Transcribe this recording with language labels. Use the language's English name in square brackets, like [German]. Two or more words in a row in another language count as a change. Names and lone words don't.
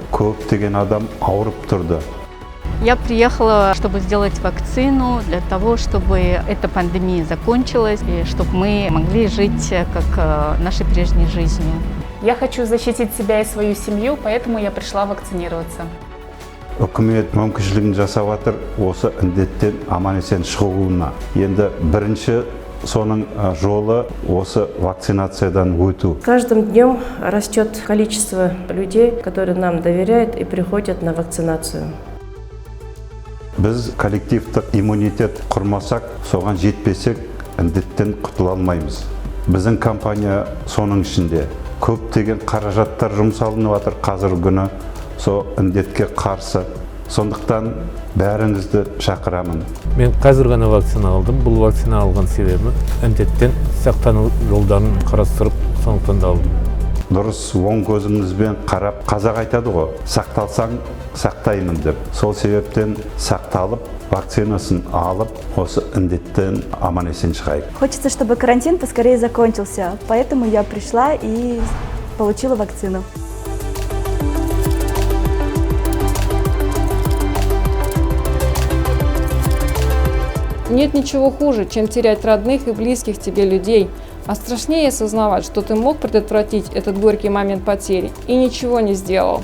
[Kazakh] Көптеген адам ауырып тұрды. [Russian] Я приехала, чтобы сделать вакцину, для того, чтобы эта пандемия закончилась, и чтобы мы могли жить как нашей прежней жизнью. Я хочу защитить себя и свою семью, поэтому я пришла вакцинироваться. [Kazakh] Үкімет мүмкіншілігін жасап жатыр осы індеттен аман-есен шығуына. Енді бірінші соның жолы осы вакцинациядан өту. [Russian] С каждым днем растет количество людей, которые нам доверяют и приходят на вакцинацию. [Kazakh] Біз коллективтік иммунитет құрмасақ, соған жетпесек, індеттен құтыла алмаймыз. Біздің компания соның ішінде көптеген қаражаттар жұмсалынып жатыр қазіргі күні со індетке қарсы. Сондықтан бәріңізді шақырамын. Мен қазір ғана вакцина алдым. Бұл вакцина алған себебі індеттен сақтану жолдарын қарастырып, сондықтан да алдым. Дұрыс, оң көзіңізбен қарап, қазақ айтады ғой, сақталсаң сақтаймын деп. Сол себептен сақталып, вакцинасын алып, осы індеттен аман-есен шығайық. [Russian] Хочется, чтобы карантин поскорее закончился, поэтому я пришла и получила вакцину. Нет ничего хуже, чем терять родных и близких тебе людей, а страшнее осознавать, что ты мог предотвратить этот горький момент потери и ничего не сделал.